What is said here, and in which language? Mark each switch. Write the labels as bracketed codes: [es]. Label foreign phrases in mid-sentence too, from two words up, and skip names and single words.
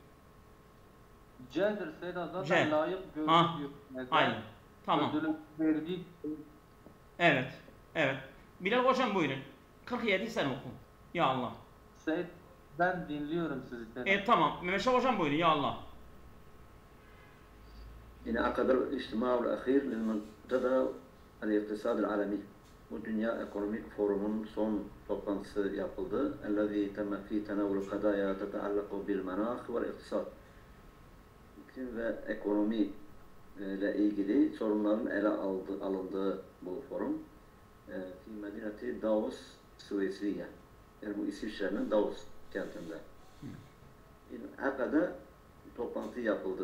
[tr] C'dir Sedat, zaten layık görülüyor. Aynen. Tamam. Verdiği... Evet. Bilal Hocam buyurun. 47 sen oku. Ya Allah. Ben dinliyorum sizi. Tamam. Mehmet Şah hocam buyurun ya Allah. [ar] انعقد الاجتماع الأخير للمنتدى الاقتصاد العالمي. [tr] Bu Dünya Ekonomik Forumu'nun son toplantısı yapıldı. [ar] الذي تم فيه تناول قضايا تتعلق بالمناخ والاقتصاد. [tr] İklim ve ekonomi ile ilgili sorunların ele alındığı bu forum. [ar] في مدينة دافوس، سويسرا. [tr] Yani bu İsviçre'nin Davos kentinde. Hakikaten toplantı yapıldı.